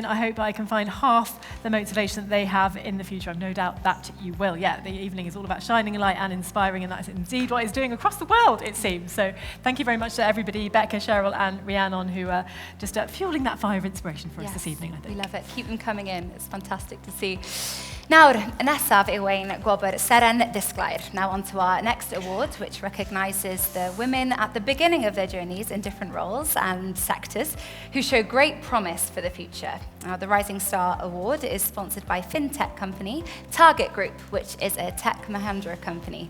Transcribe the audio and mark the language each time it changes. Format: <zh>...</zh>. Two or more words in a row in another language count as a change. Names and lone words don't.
<en>I hope I can find half the motivation that they have in the future. I've no doubt that you will. Yeah, the evening is all about shining a light and inspiring, and that is indeed what it's doing across the world, it seems. So thank you very much to everybody, Becca, Cheryl, and Rhiannon, who are just fueling that fire of inspiration for us this evening, I think. We love it. Keep them coming in. It's fantastic to see.</en> <cy>Nawr, nesaf yw ein gwobr Seren Disglair.</cy> <en>Now on to our next award, which recognises the women at the beginning of their journeys in different roles and sectors who show great promise for the future. Now, the Rising Star Award is sponsored by fintech company Target Group, which is a tech Mahindra company.</en>